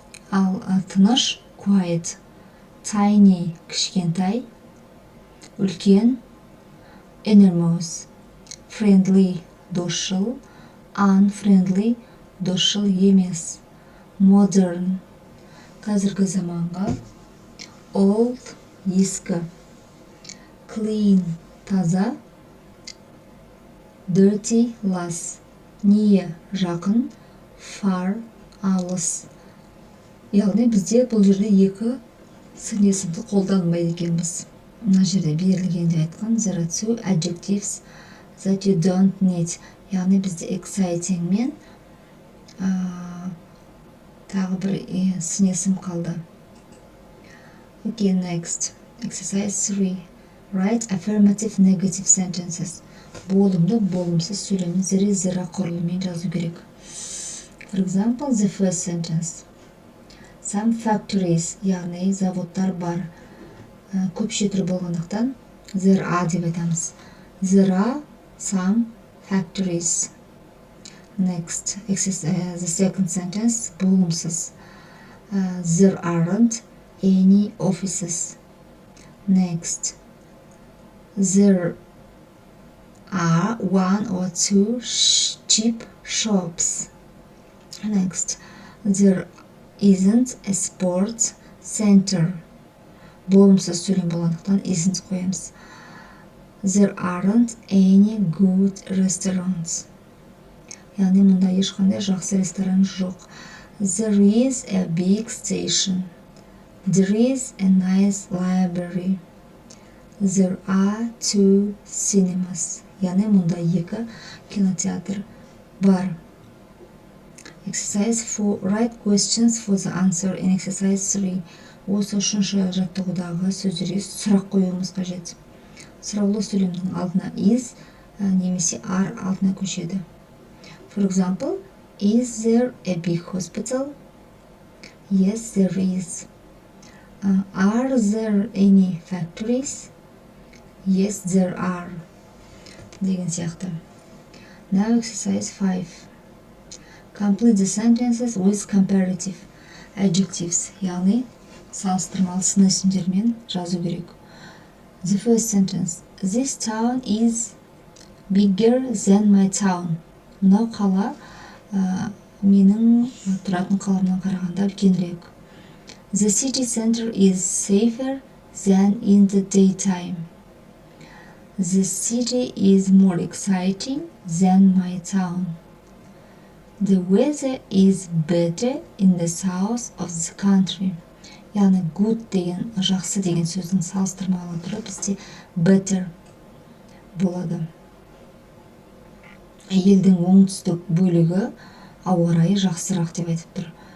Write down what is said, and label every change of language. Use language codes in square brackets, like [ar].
[kk] ал тыныш quiet, tiny, кішкентай, үлкен, enormous, friendly, досшыл, unfriendly, досшыл емес, modern, қазіргі заманға, old, ескі, clean, таза, dirty, лас, near, жақын, far, алыс. Яғни бізде бұл жерде екі сын есімді қолданбайды екенбіз. Мына жерде берілгенде айтқан [en] there are two adjectives that you don't need. [kk] Яғни бізде exciting мен тағы бір сын есім қалды. [en] Okay, next. Exercise 3. Write affirmative negative sentences. [kk] Болымды, болымсыз сөйлемін зіре-зіре құрылыммен жазу керек. [en] For example, the first sentence. Some factories, [kk] яғни заводтар бар. Көп шетір болғандықтан [en] there are [kk] деп айтамыз. [en] There are some factories. Next, the second sentence, болымсыз. There aren't any offices. Next, there are one or two cheap shops. Next, there isn't a sports center. [kk] Болымсыз сөйлем болғандықтан isn't қоямыз. [en] There aren't any good restaurants. [kk] Яғни мұнда ешқандай жақсы ресторан жоқ. [en] There is a big station. There is a nice library. There are two cinemas. [kk] Яғни мұнда екі кинотеатр бар. [en] Exercise 4. Write questions for the answer in exercise 3. [kk] Осы үшінші жаттығудағы сөздерге сұрақ қоюымыз қажет. Сұраулы сөйлемнің алдына is немесе are алдына көшеді. [en] For example, is there a big hospital? Yes, there is. Are there any factories? Yes, there are. [kk] Деген сияқты. [en] Now exercise 5. Complete the sentences with comparative adjectives. [kk] Яғни салыстырмалы сын есімдермен жазу керек. [en] The first sentence. This town is bigger than my town. [kk] Мынау қала менің тұратын қаламнан қарағанда үлкенірек. [en] The city center is safer than in the daytime. The city is more exciting than my town. The weather is better in the south of the country. [kk] Яғни good деген, жақсы деген сөздің салыстырмалы түрі бізде better болады. Елдің оңтүстік бөлігі ауа райы жақсырақ деп айтып тұр.